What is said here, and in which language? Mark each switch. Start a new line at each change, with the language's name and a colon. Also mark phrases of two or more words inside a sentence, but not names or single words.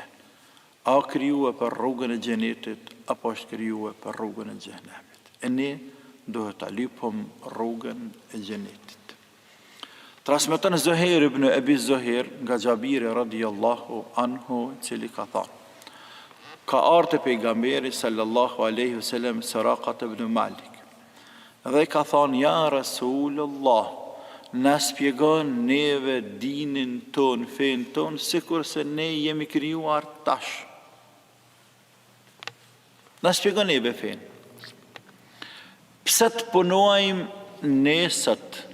Albanian: A krijuar për rrugën e xhenetit apo është krijuar për rrugën e xhenemit. E ne duhet ta lypëm rrugën e xhenetit. Transmeton Zuhair ibn Abi Zuhair nga Xhabiri
Arabic: رضي الله عنه,
Albanian: i cili ka thënë: Ka ardhur pejgamberi
Arabic: صلى الله عليه وسلم
Albanian: Suraqa ibn Malik. Dhe ka thënë:
Arabic: يا رسول الله,
Albanian: na shpjegon neve dinin ton, fen ton, sikur se ne jemi krijuar tash. Na shpjegon neve fen. Pse të punojmë ne sot?